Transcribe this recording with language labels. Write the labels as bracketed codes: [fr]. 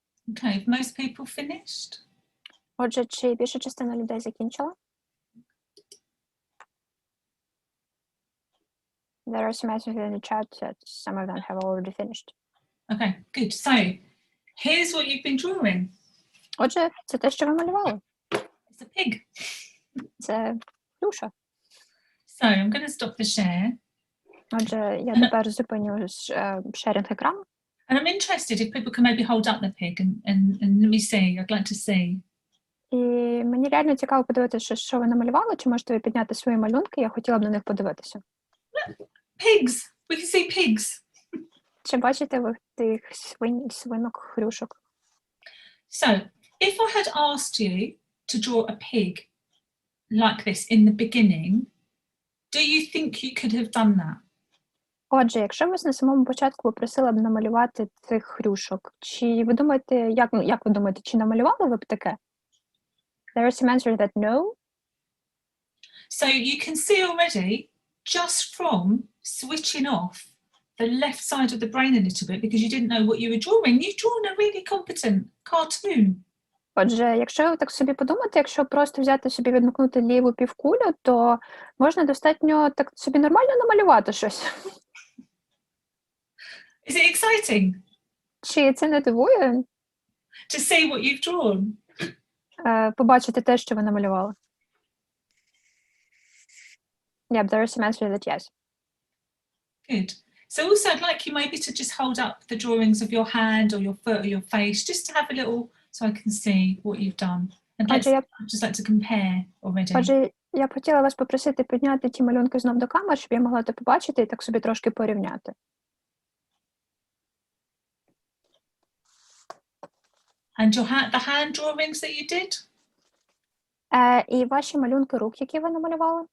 [en] Okay, have most people finished? [uk] Отже, чи більша частина людей закінчила? [en] There are some messages in the chat that some of them have already finished. Okay, good. So here's what you've been drawing. [uk] Отже, це те, що ви малювали. [en] It's a pig. [uk] Це плюша. [en] So I'm going to stop the share. [uk] Отже, я тепер зупиню шерінг екрану. [en] And I'm interested if people can maybe hold up the pig and let me see. I'd like to see. [uk] І мені реально цікаво подивитися, що ви намалювали, чи можете ви підняти свої малюнки, я хотіла б на них подивитися. [en] Pigs. We can see pigs. [uk] Чи бачите ви тих свинок, хрюшок? [en] So if I had asked you to draw a pig like this in the beginning, do you think you could have done that? [uk] Отже, якщо вас на самому початку попросила б намалювати цих хрюшок, чи ви думаєте, як ви думаєте, чи намалювали ви б таке? [en] There are some answers that no. So you can see already, just from switching off the left side of the brain a little bit because you didn't know what you were drawing, you've drawn a really competent cartoon. [uk] Отже, якщо ви так собі подумати, якщо просто взяти собі відмикнути ліву півкулю, то можна достатньо так собі нормально намалювати щось. [en] Is it exciting [uk] Чи це не дивує [en] to see what you've drawn? [uk] Побачити те, що ви намалювали? [en] Yeah, there are some answers that yes. Good. So also I'd like you maybe to just hold up the drawings of your hand or your foot or your face, just to have a little, so I can see what you've done. And let's just like to compare already. [uk] Отже, я б хотіла вас попросити підняти ті малюнки знов до камер, щоб я могла це побачити і так собі трошки порівняти. [en] And the hand drawings that you did? [uk] І ваші малюнки рук, які ви намалювали?